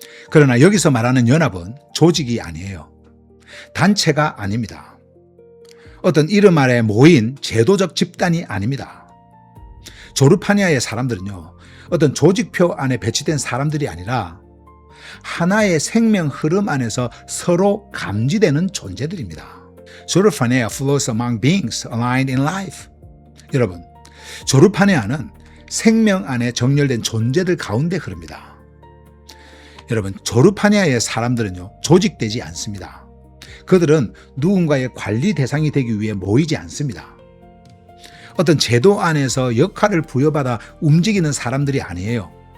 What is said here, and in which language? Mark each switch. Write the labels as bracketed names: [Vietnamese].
[Korean] 그러나 여기서 말하는 연합은 조직이 아니에요. 단체가 아닙니다. 어떤 이름 아래 모인 제도적 집단이 아닙니다. 조르파네아의 사람들은요, 어떤 조직표 안에 배치된 사람들이 아니라 하나의 생명 흐름 안에서 서로 감지되는 존재들입니다. [English] 조르파네아 flows among beings aligned in life. [Korean] 여러분, 조르파네아는 생명 안에 정렬된 존재들 가운데 흐릅니다. 여러분, 조르파네아의 사람들은요, 조직되지 않습니다. 그들은 누군가의 관리 대상이 되기 위해 모이지 않습니다. 어떤 제도 안에서 역할을 부여받아 움직이는 사람들이 아니에요.